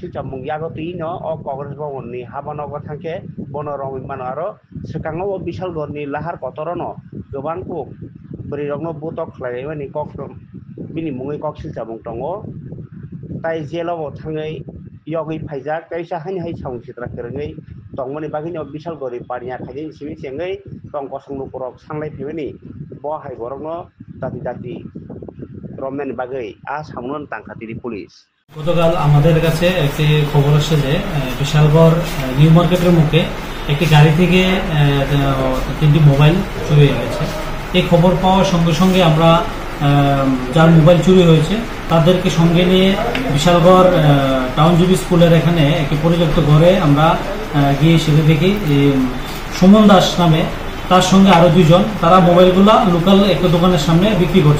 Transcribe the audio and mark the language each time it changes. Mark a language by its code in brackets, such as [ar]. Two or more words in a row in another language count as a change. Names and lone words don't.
[trp] silchamung yagotui no o Congress Bobon ni habanogo thangke bono rongui mano aro sekango o Bisalgor ni lahar kotoro no gobang puk bwrwirokno botok khlaimani kok bini mungui kok silchamung tongo tai jelo thangai yogui phaijak kaisa haini hai samusitra kerengei tongmani bagini Bisalgori paniya khaijai simi chengai tong kosong lukurok sanglai phibani bo hai borokno dati dati রমনানি বাগৈ সামুন টাংখাতিরি পুলিশ [bn] গতকাল আমাদের কাছে একটি খবর আসছে যে বিশালগড় নিউ মার্কেটের মুখে একটি গাড়ি থেকে 3টি মোবাইল চুরি হয়ে গেছে। এই খবর পাওয়ার সঙ্গে সঙ্গে আমরা যার মোবাইল চুরি হয়েছে তাদেরকে সঙ্গে নিয়ে বিশালগড় টাউনজীবী স্কুলের এখানে একটি পরিত্যক্ত ঘরে আমরা গিয়ে সেটা দেখি সুমন দাস নামে তার সঙ্গে আরো দুইজন তারা মোবাইলগুলা লোকাল একটা দোকানের সামনে বিক্রি করছে।